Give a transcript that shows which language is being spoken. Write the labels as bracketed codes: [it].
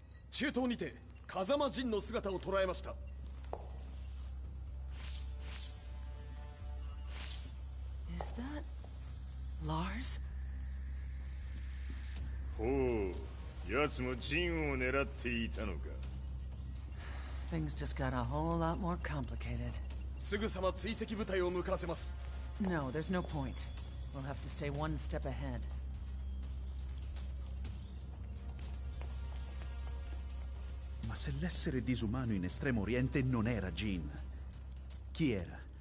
[ja] 中東にて風間陣の姿を捉えました。 [en] Is that... Lars? [ja] ほう、奴も陣を狙っていたのか。 [en] Things just got a whole lot more complicated. [ja] すぐさま追跡部隊を向かわせます。 [en] No, there's no point. We'll have to stay one step ahead. [it] Ma se l'essere disumano in Estremo Oriente non era Jean, chi era?